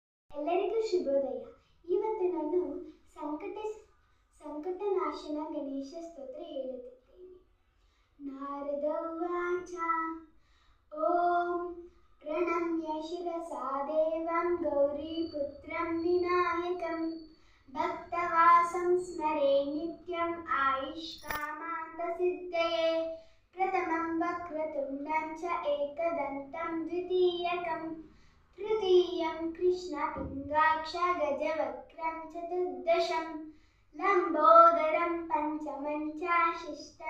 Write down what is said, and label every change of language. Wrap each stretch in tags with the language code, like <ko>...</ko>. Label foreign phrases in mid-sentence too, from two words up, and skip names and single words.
<kn>ಎಲ್ಲರಿಗೂ ಶುಭೋದಯ. ಇವತ್ತು ನಾನು ಸಂಕಟನಾಶನ ಗಣೇಶ ಸ್ತೋತ್ರ ಹೇಳುತ್ತಿದ್ದೇನೆ.</kn> <sa>ನಾರದ ಉವಾಚ. ಓಂ ಪ್ರಣಮ್ಯ ಶಿರಸಾ ದೇವಂ ಗೌರೀಪುತ್ರಂ ವಿನಾಯಕಂ ಭಕ್ತವಾಸಂ ಸ್ಮರೆ ನಿತ್ಯಂ ಆಯುಷ್ಕಾಮಾಂತಸಿದ್ಧಯೇ ಪ್ರಥಮಂ ವಕ್ರತುಂಡಂ ಚ ಏಕದಂತಂ ದ್ವಿತೀಯಕಂ तृतीयं कृष्णपिङ्गाक्ष गजवक्त्रं चतुर्दशं लम्बोदरं पञ्चमं च शिष्टं</sa>